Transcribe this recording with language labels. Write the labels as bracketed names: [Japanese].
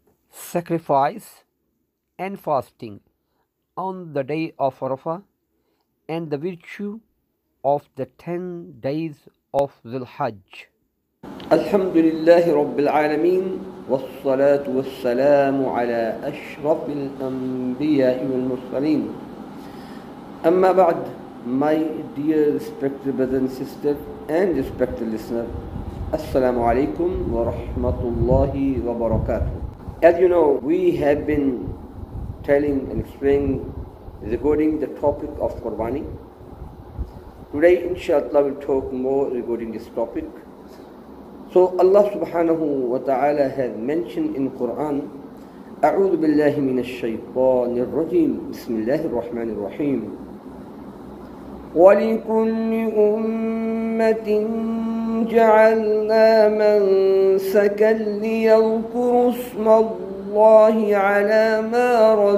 [English] sacrifice and fasting on the day of Arafah and the virtue of the 10 days of Dhul Hajj. [Arabic] الحمد لله رب العالمين والصلاة والسلام على أشرف الأنبياء والمرسلين أما بعد. [English] My dear respected brothers and sisters and respected listeners, Assalamu alaikum wa rahmatullahi wa barakatuh. As you know, we have been telling and explaining regarding the topic of Qurbani. Today, inshallah, we'll talk more regarding this topic. So Allah subhanahu wa ta'ala has mentioned in Quran, [Arabic] أعوذ بالله من الشيطان الرجيم بسم الله الرحمن الرحيم ولكل أمة جعلنا منسكا ليذكروا اسم الله على ما